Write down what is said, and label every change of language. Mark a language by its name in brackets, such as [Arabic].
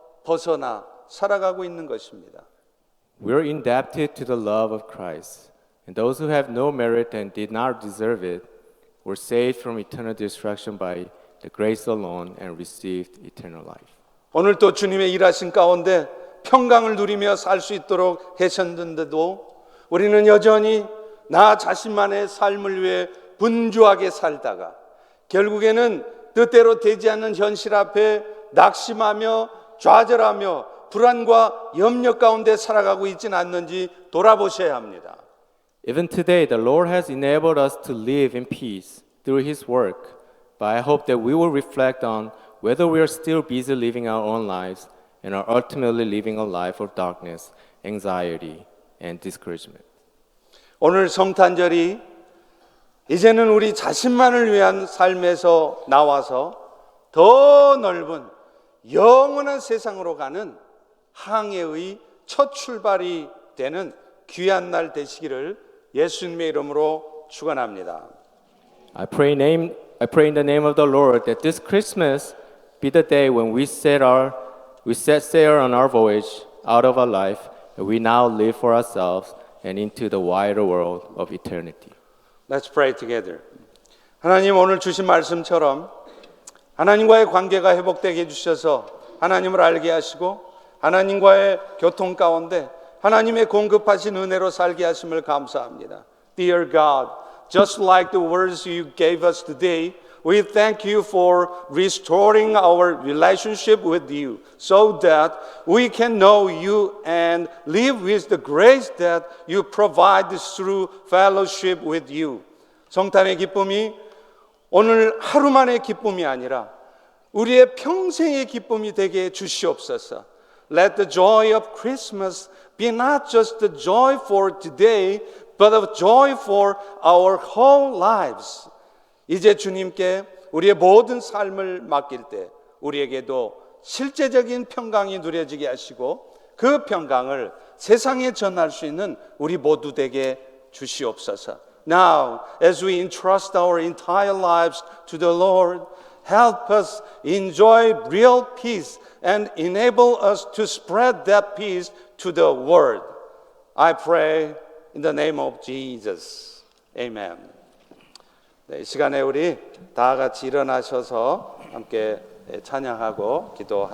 [Korean] 벗어나 살아가고 있는 것입니다. [English] We are indebted to the love of Christ, and those who have no merit and did not deserve it were saved from eternal destruction by the grace alone and received eternal life. [Korean] 오늘 또 주님의 일하신 가운데 평강을 누리며 살 수 있도록 하셨는데도 우리는 여전히 나 자신만의 삶을 위해 분주하게 살다가 결국에는 뜻대로 되지 않는 현실 앞에 낙심하며 좌절하며 불안과 염려 가운데 살아가고 있지는 않는지 돌아보셔야 합니다. [English] Even today, the Lord has enabled us to live in peace through His work, but I hope that we will reflect on whether we are still busy living our own lives and are ultimately living a life of darkness, anxiety, and discouragement. [Korean] 오늘 성탄절이 이제는 우리 자신만을 위한 삶에서 나와서 더 넓은 영원한 세상으로 가는 항해의 첫 출발이 되는 귀한 날 되시기를 예수님의 이름으로 축원합니다. [English] I pray in the name of the Lord that this Christmas be the day when we set sail on our voyage out of our life, and we now live for ourselves and into the wider world of eternity. Let's pray together. [Korean] 하나님 오늘 주신 말씀처럼 하나님과의 관계가 회복되게 해주셔서 하나님을 알게 하시고 하나님과의 교통 가운데 하나님의 공급하신 은혜로 살게 하심을 감사합니다. [English] Dear God, just like the words you gave us today, we thank you for restoring our relationship with you so that we can know you and live with the grace that you provide through fellowship with you. [Korean] 성탄의 기쁨이 오늘 하루만의 기쁨이 아니라 우리의 평생의 기쁨이 되게 해 주시옵소서. [English] Let the joy of Christmas be not just the joy for today, but a joy for our whole lives. [Korean] 이제 주님께 우리의 모든 삶을 맡길 때 우리에게도 실제적인 평강이 누려지게 하시고 그 평강을 세상에 전할 수 있는 우리 모두 되게 주시옵소서. [English] Now, as we entrust our entire lives to the Lord, help us enjoy real peace and enable us to spread that peace to the world. I pray in the name of Jesus. Amen. [Korean] 네, 이 시간에 우리 다 같이 일어나셔서 함께 찬양하고 기도하도록